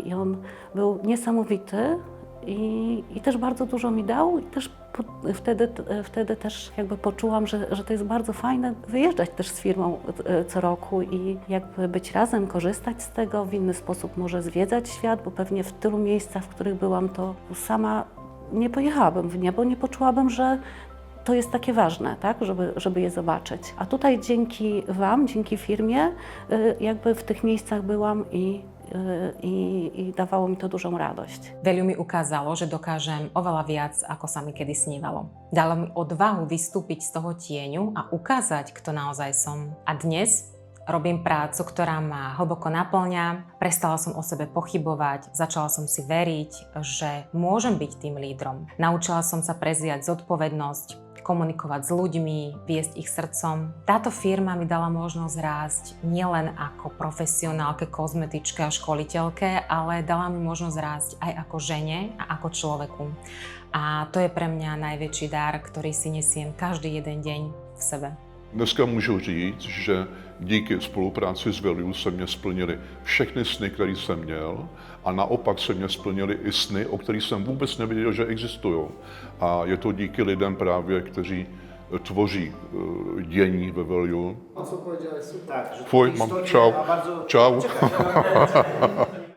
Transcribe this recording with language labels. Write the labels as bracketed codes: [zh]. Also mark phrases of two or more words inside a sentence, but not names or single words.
[pl] I on był niesamowity i też bardzo dużo mi dał i też wtedy też jakby poczułam, że to jest bardzo fajne wyjeżdżać też z firmą co roku i jakby być razem, korzystać z tego, w inny sposób może zwiedzać świat, bo pewnie w tylu miejscach, w których byłam, to sama nie pojechałabym w nie, bo nie poczułabym, że to jest takie ważne, tak, żeby je zobaczyć. A tutaj dzięki Wam, dzięki firmie, jakby w tych miejscach byłam i dawało mi to dużą radość. [sk] Veľmi mi ukázalo, že dokážem oveľa viac, ako sa mi kedy snívalo. Dalo mi odvahu vystúpiť z toho tieňu a ukázať, kto naozaj som. A dnes robím prácu, ktorá ma hlboko naplňa, prestala som o sebe pochybovať, začala som si veriť, že môžem byť tým lídrom. Naučila som sa prezíjať zodpovednosť, komunikovať s ľuďmi, viesť ich srdcom. Táto firma mi dala možnosť rásť nielen ako profesionálke, kozmetičke a školiteľke, ale dala mi možnosť rásť aj ako žene a ako človeku. A to je pre mňa najväčší dar, ktorý si nesiem každý jeden deň v sebe. [cs] Dneska můžu říct, že díky spolupráci s Value se mě splnily všechny sny, které jsem měl, a naopak se mě splnily i sny, o kterých jsem vůbec nevěděl, že existují. A je to díky lidem právě, kteří tvoří dění ve Value. [pl] Co powiedziałeś, super. Fuj, mam, [cs] čau. Čau.